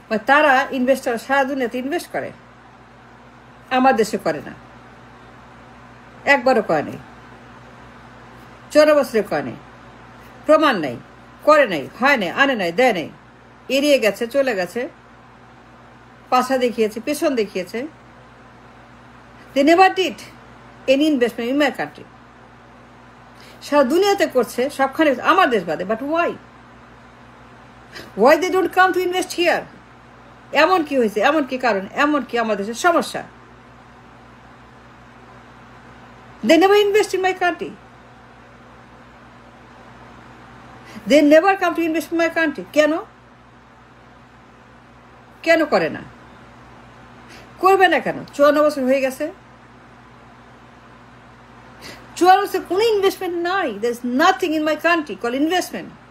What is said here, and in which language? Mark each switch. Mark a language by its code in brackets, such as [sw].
[bn] তারা ইনভেস্টার সারা দুনিয়াতে ইনভেস্ট করে, আমার দেশে করে না, একবারও করে নেই, 14 বছরে করে নেই, প্রমাণ নাই, করে নাই, হয় নাই, আনে নাই, দেয় নাই, এড়িয়ে গেছে, চলে গেছে, পাশা দেখিয়েছে, পেছন দেখিয়েছে। [en] They never did any investment in my country. [bn] সারা দুনিয়াতে করছে সবখানে, আমার দেশ বাদে। [en] But why they don't come to invest here? [bn] এমন কি হয়েছে, এমন কি কারণ, এমন কি আমার দেশের সমস্যা? [en] They never invest in my country. They never come to invest in my country. [bn] কেন? কেন করে না? করবে না কেন? 54 বছর হয়ে গেছে, 54 বছর কোনো ইনভেস্টমেন্ট নাই। [en] There's nothing in my country called investment.